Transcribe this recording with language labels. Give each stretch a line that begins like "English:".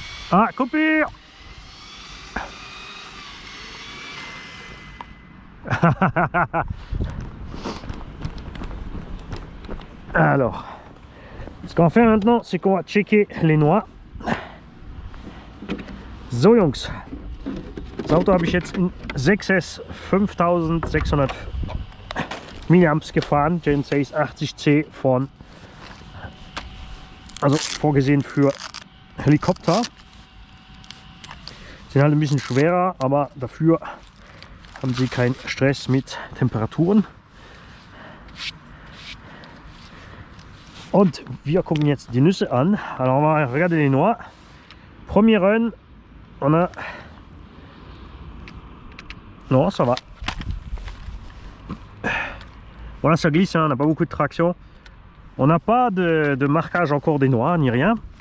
French: Ah, coupure! Alors, ce qu'on fait maintenant, c'est qu'on va checker les noix.
German: So Jungs, das Auto habe ich jetzt in 6S 5600 Milliamps gefahren, Gen 6 80C von, also vorgesehen für Helikopter. Sind halt ein bisschen schwerer, aber dafür haben sie keinen Stress mit Temperaturen. Und wir gucken jetzt die Nüsse an.
French: Alors on va regarder les noix. Premier run, on a... Non, ça va. Voilà, ça glisse, hein, on n'a pas beaucoup de traction. On n'a pas de marquage encore des noix, ni rien.